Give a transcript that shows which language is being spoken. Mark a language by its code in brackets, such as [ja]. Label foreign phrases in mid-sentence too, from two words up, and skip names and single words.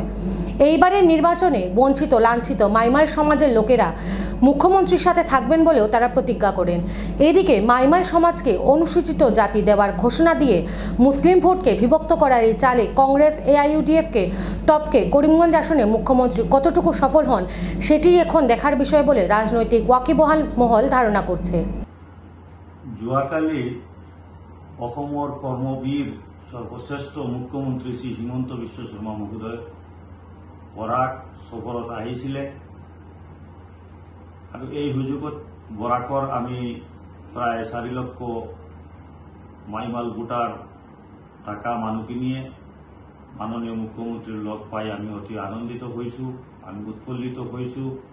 [bn] এইবারের নির্বাচনে বঞ্চিত লাঞ্ছিত মাইমাল সমাজের লোকেরা মুখ্যমন্ত্রীর সাথে থাকবেন বলেও তারা প্রতিজ্ঞা করেন। এদিকে মাইমাল সমাজকে অনুসূচিত জাতি দেওয়ার ঘোষণা দিয়ে মুসলিম ভোটকে বিভক্ত করার এই চালে কংগ্রেস AIUDFকে টপকে করিমগঞ্জ আসনে মুখ্যমন্ত্রী কতটুকু সফল হন সেটি এখন দেখার বিষয় বলে রাজনৈতিক ওয়াকিবহাল মহল ধারণা করছে। [as] যোৱাকালি অসমৰ কৰ্মবীৰ সৰ্বশ্ৰেষ্ঠ মুখ্যমন্ত্ৰী শ্ৰী হিমন্ত বিশ্ব শৰ্মা মহোদয় বৰাক সফৰত আহিছিলে আৰু এই সুযোগত বৰাকৰ আমি প্ৰায় 4 লক্ষ মাইমাল ভোটাৰ থকা মানুহখিনিয়ে মাননীয় মুখ্যমন্ত্ৰীৰ লগ পাই আমি অতি আনন্দিত হৈছোঁ, আমি উৎফুল্লিত হৈছোঁ।